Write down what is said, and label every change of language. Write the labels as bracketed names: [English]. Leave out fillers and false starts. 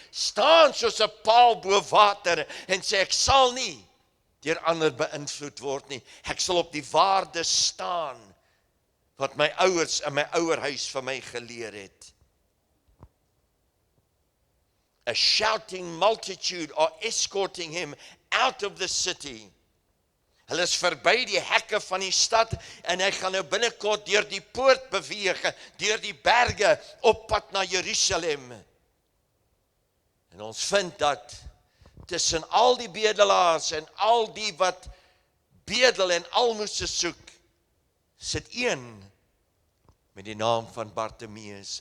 [Afrikaans] Staan soos 'n paal bo water en sê, ek sal nie deur ander beïnvloed word nie. Ek sal op die waarde staan wat my ouers in my ouerhuis vir my geleer het. [English] A shouting multitude are escorting him out of the city. [Afrikaans] Hulle is verby die hekke van die stad en hy gaan nou binnekort deur die poort beweeg, deur die berge op pad na Jerusalem. En ons vind dat tussen al die bedelaars en al die wat bedel en almoses soek, sit een met die naam van Bartimeus.